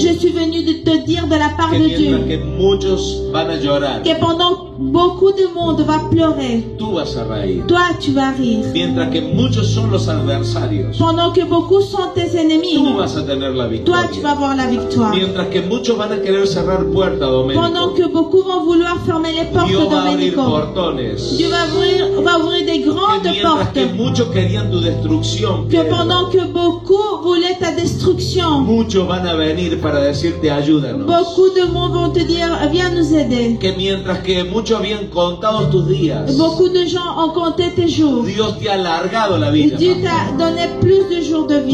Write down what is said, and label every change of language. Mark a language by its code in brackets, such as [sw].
[fr] Je suis venu de te dire de la part que de [es] mientras que muchos van a llorar, [fr] que pendant beaucoup de monde va pleurer, [es] tú vas a reír. [fr] toi tu vas rire. [es] Mientras que muchos son los adversarios, [fr] Pendant que beaucoup sont tes ennemis, [es] tú vas a tener la [fr] toi tu vas [es] victoria. [fr] avoir la victoire. [es] Mientras que muchos van a querer cerrar puertas, [fr] Pendant [es] Domenico, [fr] que beaucoup vont vouloir fermer les portes, [es] Dios va a abrir [fr] Domenico, [es] portones. [fr] Dieu va ouvrir des [es] Que [fr] grandes [es] mientras que [fr] portes. [es] muchos querían tu destrucción, [fr] Que pendant que beaucoup voulaient ta destruction, [es] muchos van a venir para decirte ayúdanos. [fr] beaucoup de monde vont te dire viens nous aider. [es] Que mientras que muchos habían contado tus días, [fr] Beaucoup de gens ont compté tes jours. [es] Dios te ha alargado la vida. [fr] Dieu t'a donné plus de jours de vie.